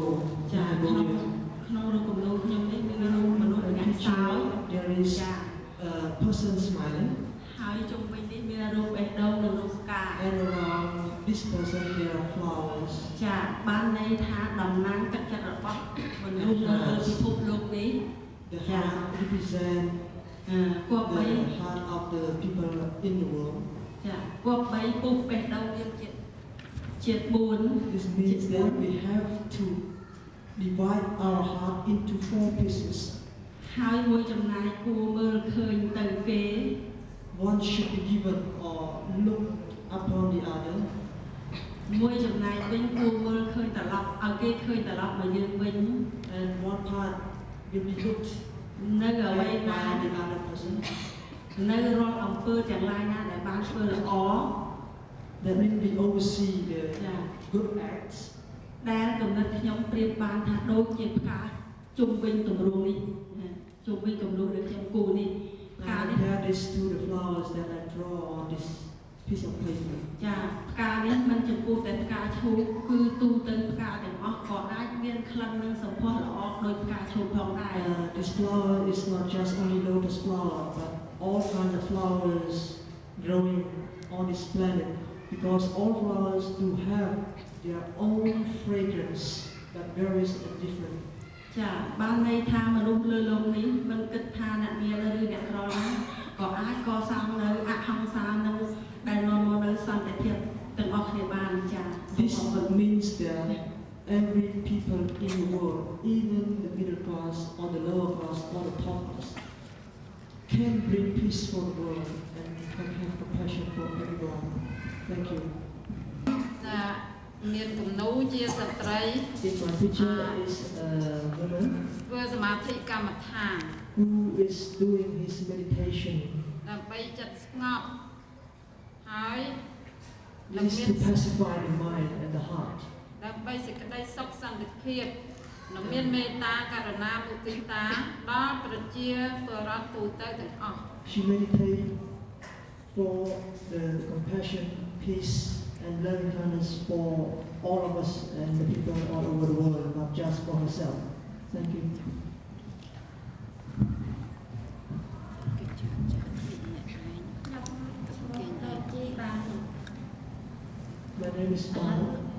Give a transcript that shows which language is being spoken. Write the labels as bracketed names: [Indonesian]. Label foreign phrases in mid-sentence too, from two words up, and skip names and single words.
[Khmer] ចា៎ក្នុងរូបគំនូរខ្ញុំនេះមានរូបមនុស្សម្នាក់សើច [English] There is a person smiling. [Khmer] ហើយជុំវិញនេះមានរូបបេះដូងនិងរូបផ្កា [English] And around this person there are flowers. [Khmer] ចា៎បានន័យថាតំណាងទឹកចិត្តរបស់មនុស្សនៅលើពិភពលោកនេះ [English] The heart represent the heart of the people in the world. [Khmer] ចា៎គប្បីពុះបេះដូងយើងជាតិ4 [English] This means that we have to divide our heart into 4 pieces. [Khmer] ហើយមួយចំណែកគួរមើលឃើញទៅគេ [English] One should be given or look upon the other. [Khmer] មួយចំណែកវិញគួរមើលឃើញត្រឡប់ឲ្យគេឃើញត្រឡប់មកយើងវិញ [English] And one part will be looked [Khmer] នៅអ្វីណា [English] by the other person. [Khmer] នៅរាល់អំពើទាំងឡាយណាដែលបានធ្វើល្អ [English] That means we oversee the good acts. [Khmer] ដែលកំណត់ខ្ញុំប្រៀបបានថាដូចជាផ្កាជុំវិញទម្រង់នេះជុំវិញគំនូរដែលខ្ញុំគូរនេះផ្កា [English] I [Khmer] នេះ [English] compare this to the flowers that I draw on this piece of paper. [Khmer] ចាផ្កានេះមិនចំពោះតែផ្កាឈូកគឺទូទៅផ្កាទាំងអស់ក៏អាចមានក្លិននិងសម្ផស្សល្អដោយផ្កាឈូកផងដែរ [English] This flower is not just only lotus flower, but all kinds of flowers growing on this planet, because all flowers do have their own fragrance that varies and different. [Khmer] ចាបានន័យថាមនុស្សលើលោកនេះមិនគិតថាអ្នកមានឬអ្នកក្រណាក៏អាចកសាងនៅអហិង្សានិងដែលនាំមកនៅសន្តិភាពទាំងអស់គ្នាបានចា [English] This means that every people in the world, even the middle class or the lower class or the top class, can bring peace for the world and can have compassion for everyone. Thank you. [Khmer] មានគំនូរជាស្ត្រី [English] This one picture is a woman [Khmer] ធ្វើសមាធិកម្មដ្ឋាន [English] who is doing his meditation. [Khmer] ដើម្បីចិត្តស្ងប់ហើយ [English] This is to pacify the mind and the heart. [Khmer] ដើម្បីសេចក្តីសុខសន្តិភាពនិងមានមេត្តាករុណាមុទិតាដល់ប្រជាពលរដ្ឋទូទៅទាំងអស់ [English] She meditated for the compassion, peace, and loving kindness for all of us and the people all over the world, not just for herself. Thank you. My name is Paul.